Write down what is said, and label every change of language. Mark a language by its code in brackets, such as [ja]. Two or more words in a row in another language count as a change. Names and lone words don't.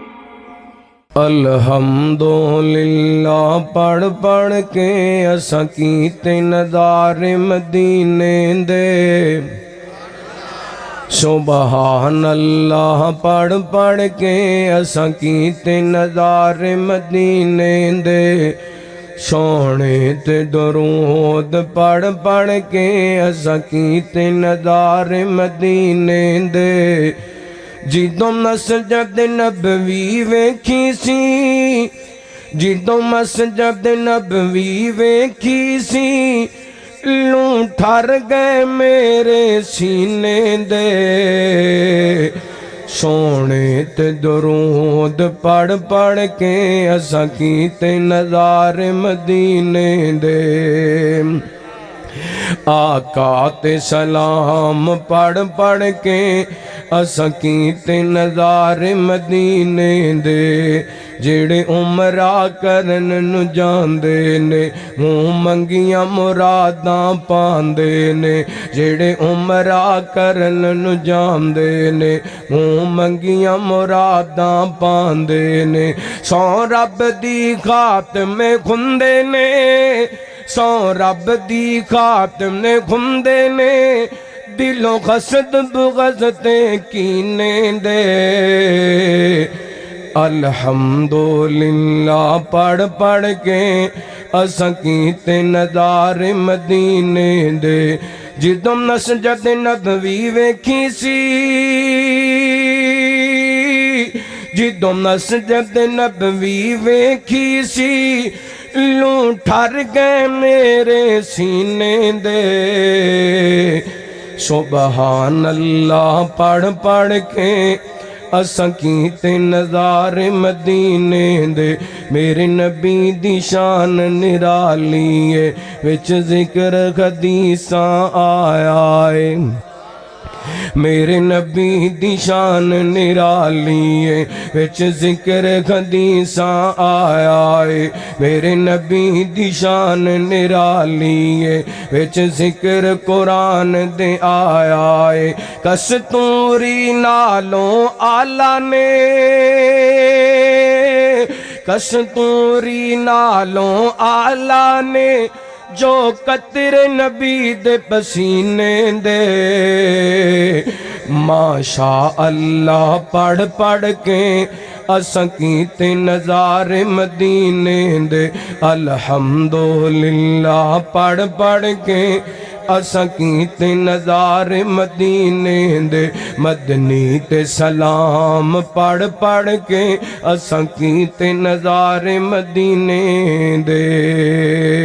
[pa] الحمدللہ پڑھ پڑھ کے اساں کیتے نظارے مدینے دے، [ar] سبحان اللہ [pa] پڑھ پڑھ کے اساں کیتے نظارے مدینے دے، سونے تے درود پڑھ پڑھ کے اساں کیتے نظارے مدینے دے، جدوں مسجد نبوی ویکھی سی، جدوں مسجد نبوی ویکھی سی، لوں ٹھر گئے میرے سینے دے، سونے تے درود پڑھ پڑھ کے اساں کیتے نظارے مدینے دے، آقا تے سلام پڑھ پڑھ کے اساں کیتے نظارے مدینے دے، جڑے عمرہ کرن نو جاندے نے منہ منگیاں مراداں پاندے نے، جڑے عمرہ کرن نو جاندے نے منہ منگیاں مراداں پاندے نے، سو رب دی خاطر میں کھندے نے، سو رب دی خاطر میں کھندے نے، دلوں خسد بغض تے کینے دے، الحمدللہ پڑھ پڑھ کے اساں کیتے نظارے مدینے دے، جدوں مسجد نبوی ویکھی سی، جدوں مسجد نبوی ویکھی سی، لوں ٹھر گئے میرے سینے دے، [ar] سبحان اللہ [pa] پڑھ پڑھ کے اساں کیتے نظارے مدینے دے، میرے نبی دی شان نرالی ہے، وچ ذکر حدیثاں آیا ہے، میرے نبی دی شان نرالی ہے، وچ ذکر حدیثاں آیا ہے، میرے نبی دی شان نرالی ہے، وچ ذکر قرآن دے آیا ہے، کستوری نالوں آلہ نے، کستوری نالوں آلہ نے، جو قطر نبی دے پسینے دے، [ar] ماشاء اللہ [pa] پڑھ پڑھ کے اساں کیتے نظارے مدینے دے، الحمدللہ پڑھ پڑھ کے اساں کیتے نظارے مدینے دے، مدنی تے سلام پڑھ پڑھ کے اساں کیتے نظارے مدینے دے۔